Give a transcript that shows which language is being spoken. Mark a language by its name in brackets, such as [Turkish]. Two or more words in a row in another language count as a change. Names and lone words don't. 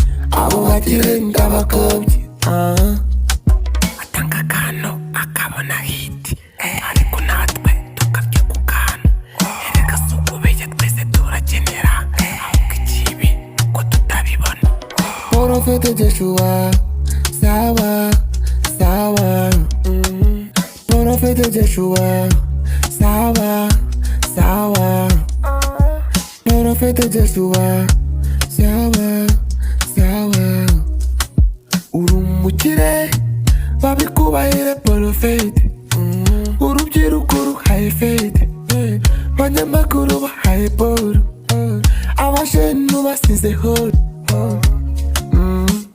[Kinyarwanda] Abo bakire ndabakobye, ah. Atanga akantu akabona hit, eh, ariko natwe tukabye ku kantu. Erega si ukubeshya twese turakenera, eh, ahubwo ikibi ko tutabibona. [Swahili] Prophet Joshua, sawa, sawa. Mm. Prophet Joshua, sawa, sawa. Prophet Joshua, sawa, sawa. [Kinyarwanda] Uri umukire, babikubahire Prophet. Mm. Urubyiruko ruhaye Faith. Mm. Abanyamakuru bahaye Paul. Mm. Abajenu basize Hall. Mm.